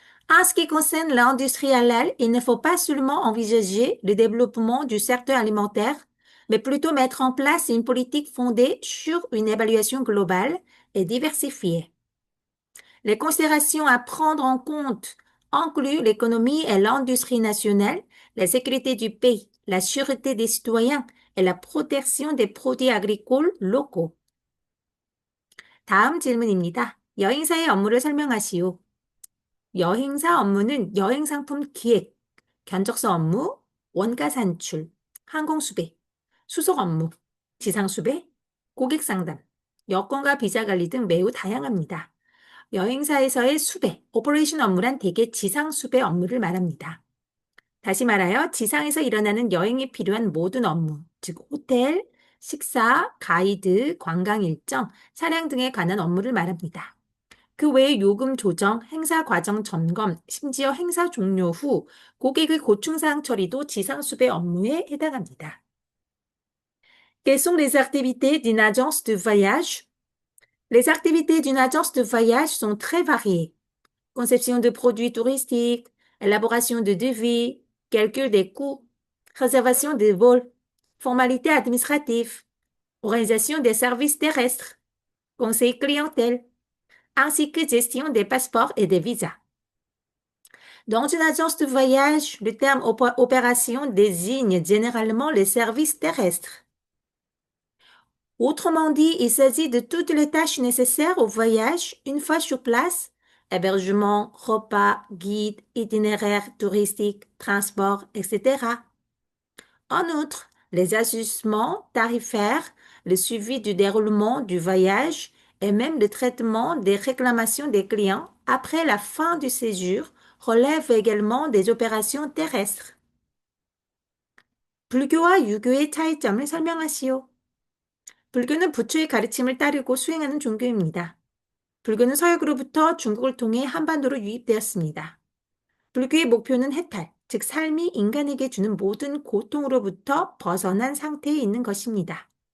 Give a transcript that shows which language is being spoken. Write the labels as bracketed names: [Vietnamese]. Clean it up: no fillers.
[French] En ce qui concerne l'industrie halal, il ne faut pas seulement envisager le développement du secteur alimentaire, mais plutôt mettre en place une politique fondée sur une évaluation globale et diversifiée. Les considérations à prendre en compte incluent l'économie et l'industrie nationale, la sécurité du pays, la sûreté des citoyens et la protection des produits agricoles locaux. [Korean] 다음 질문입니다. 여행사의 업무를 설명하시오. 여행사 업무는 여행상품 기획, 견적서 업무, 원가 산출, 항공수배, 수속 업무, 지상수배, 고객상담, 여권과 비자 관리 등 매우 다양합니다. 여행사에서의 수배, 오퍼레이션 업무란 대개 지상수배 업무를 말합니다. 다시 말하여 지상에서 일어나는 여행에 필요한 모든 업무, 즉 호텔, 식사, 가이드, 관광 일정, 차량 등에 관한 업무를 말합니다. 그 외에 요금 조정, 행사 과정 점검, 심지어 행사 종료 후 고객의 고충사항 처리도 지상수배 업무에 해당합니다. [French] Quelles sont les activités d'une agence de voyage? Les activités d'une agence de voyage sont très variées. Conception de produits touristiques, élaboration de devis, calcul des coûts, réservation des vols, formalités administratives, organisation des services terrestres, conseil clientèle, ainsi que gestion des passeports et des visas. Dans une agence de voyage, le terme opération désigne généralement les services terrestres. Autrement dit, il s'agit de toutes les tâches nécessaires au voyage une fois sur place: hébergement, repas, guide, itinéraire touristique, transport, etc. En outre, les ajustements tarifaires, le suivi du déroulement du voyage et même le traitement des réclamations des clients après la fin du séjour relèvent également des opérations terrestres. [Korean] 불교와 유교의 차이점을 설명하시오. 불교는 부처의 가르침을 따르고 수행하는 종교입니다. 불교는 서역으로부터 중국을 통해 한반도로 유입되었습니다. 불교의 목표는 해탈, 즉 삶이 인간에게 주는 모든 고통으로부터 벗어난 상태에 있는 것입니다.